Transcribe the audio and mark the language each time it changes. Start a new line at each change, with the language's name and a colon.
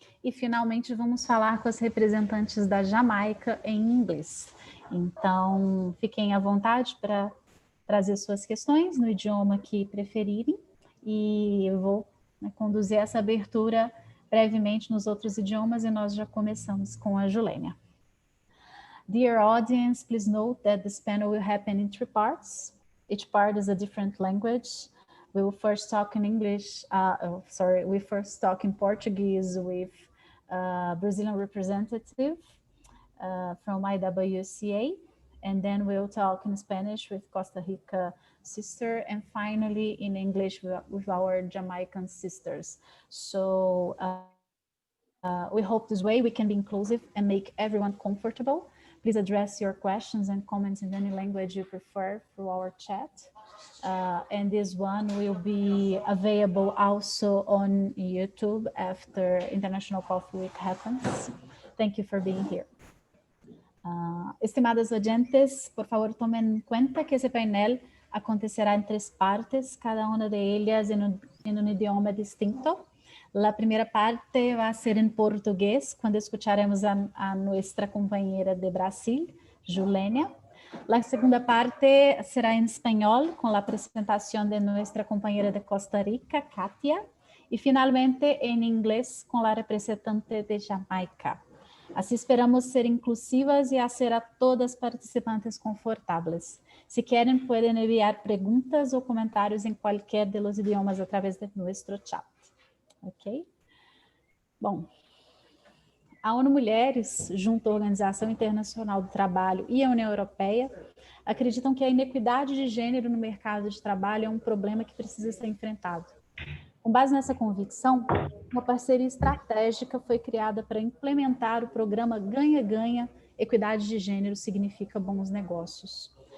Portuguese: E, finalmente, vamos falar com as representantes da Jamaica em inglês. Então, fiquem à vontade para trazer suas questões no idioma que preferirem, e eu vou conduzir essa abertura brevemente nos outros idiomas, e nós já começamos com a Julênia.
English: Dear audience, please note that this panel will happen in 3 parts. Each part is a different language. We will first talk in English, we first talk in Portuguese with a Brazilian representative from IWCA, and then we'll talk in Spanish with Costa Rica sister, and finally in English with our Jamaican sisters. So we hope this way we can be inclusive and make everyone comfortable. Please address your questions and comments in any language you prefer through our chat. And this one will be available also on YouTube after International Coffee Week happens. Thank you for being here.
Spanish: Estimadas oyentes, por favor tomen en cuenta que ese
Portuguese: painel acontecerá
Spanish: en 3 partes, cada una de ellas en un idioma distinto. La primera parte va a ser en portugués, cuando escucharemos a nuestra compañera de Brasil, Julênia. La segunda parte será en español, con la presentación de nuestra compañera de Costa Rica, Kátia. Y finalmente en inglés con la representante de Jamaica. Así esperamos ser inclusivas y hacer a todas participantes confortables. Si quieren, pueden enviar preguntas o comentarios en cualquier de los idiomas a través de nuestro chat. Ok?
Portuguese: Bom, a ONU Mulheres, junto à Organização Internacional do Trabalho e a União Europeia, acreditam que a inequidade de gênero no mercado de trabalho é um problema que precisa ser enfrentado. Com base nessa convicção, uma parceria estratégica foi criada para implementar o programa Ganha-Ganha, Equidade de Gênero Significa Bons Negócios.